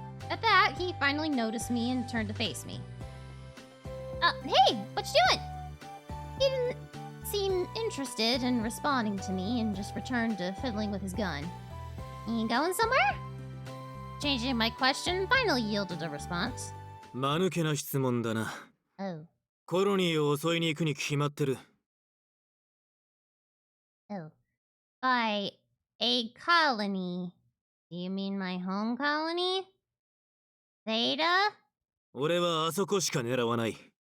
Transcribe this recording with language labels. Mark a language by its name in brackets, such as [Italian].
[English] At that, he finally noticed me and turned to face me. Hey, what you doing? He didn't seem interested in responding to me and just returned to fiddling with his gun. You going somewhere? Changing my question, finally yielded a response. [Japanese] 間抜けな質問だな。 Oh. コロニーを襲いに行くに決まってる。 Oh. [English] By a colony, do you mean my home colony? Theta? [Japanese] 俺はあそこしか狙わない。